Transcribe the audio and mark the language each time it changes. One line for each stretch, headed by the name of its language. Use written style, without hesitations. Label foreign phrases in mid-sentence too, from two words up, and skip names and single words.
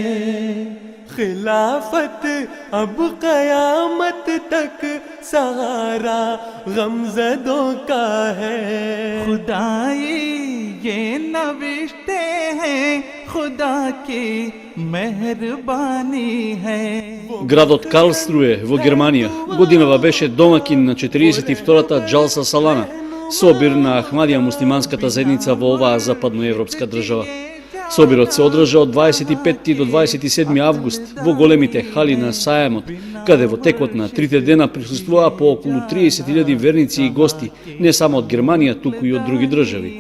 Urdu: خلافت اب قیامت تک سہارا غمزدوں کا ہے. خدائی یہ نوشتے ہیں، خدا کی مہربانی ہے.
Macedonian: Градот Карлсруе во Германија годинава беше домакин на 42-та Джалса Салана, собир на Ахмадија муслиманската заедница во оваа западноевропска држава. Собирот се одржа од 25 до 27 август во големите хали на Саемот, каде во текот на 3 дена присуствуваа по околу 30.000 верници и гости, не само од Германија, туку и од други држави.